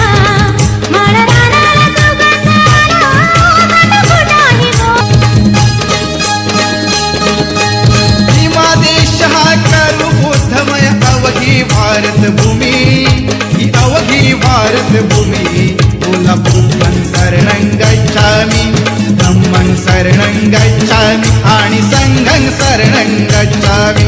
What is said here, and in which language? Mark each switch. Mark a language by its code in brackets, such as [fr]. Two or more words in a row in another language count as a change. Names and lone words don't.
[mr] माळरानाला सुगंध आला, काटाकुटाने भीमा देश हा करू बुद्धमय अवघी भारत भूमी. ही अवघी भारत भूमी. [pi] तुला बुद्धं शरणं गच्छामि, धम्मं शरणं गच्छामि आणि संघं शरणं गच्छामि